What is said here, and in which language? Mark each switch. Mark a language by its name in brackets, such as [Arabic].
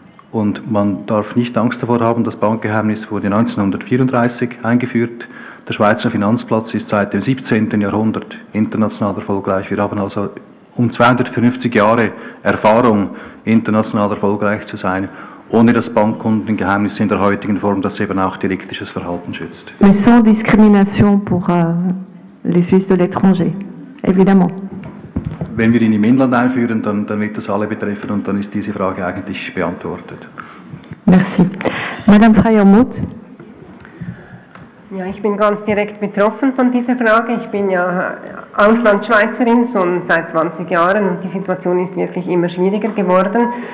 [German] Und man darf nicht Angst davor haben, das Bankgeheimnis wurde 1934 eingeführt. Der Schweizer Finanzplatz ist seit dem 17. Jahrhundert international erfolgreich. Wir haben also um 250 Jahre Erfahrung, international erfolgreich zu sein, ohne das Bankkundengeheimnis in der heutigen Form, das eben auch deliktisches Verhalten schützt. [French] Mais sans discrimination pour les Suisses de l'étranger, évidemment. [German] Wenn wir ihn im Inland einführen, dann wird das alle betreffen und dann ist diese Frage eigentlich beantwortet. [French] Merci. Madame Freiermuth. [German] Ja, ich bin ganz direkt betroffen von dieser Frage. Ich bin ja Auslandschweizerin schon seit 20 Jahren und die Situation ist wirklich immer schwieriger geworden.